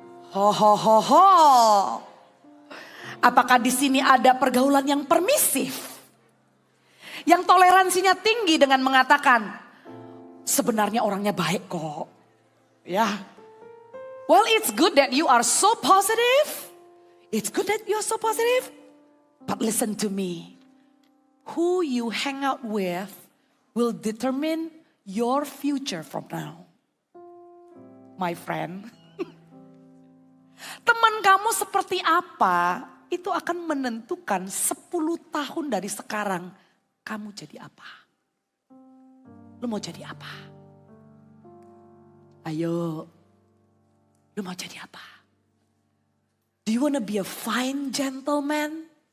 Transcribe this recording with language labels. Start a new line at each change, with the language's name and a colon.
Indonesian: Ho. Apakah di sini ada pergaulan yang permisif? Yang toleransinya tinggi dengan mengatakan, sebenarnya orangnya baik kok. Ya.
English: Well, it's good that you are so positive. It's good that you are so positive. But listen to me. Who you hang out with will determine your future from now. My friend.
Indonesian: Teman kamu seperti apa, itu akan menentukan 10 tahun dari sekarang. Kamu jadi apa? Lu mau jadi apa? Ayo, lu mau jadi apa?
English: Do you wanna be a fine gentleman?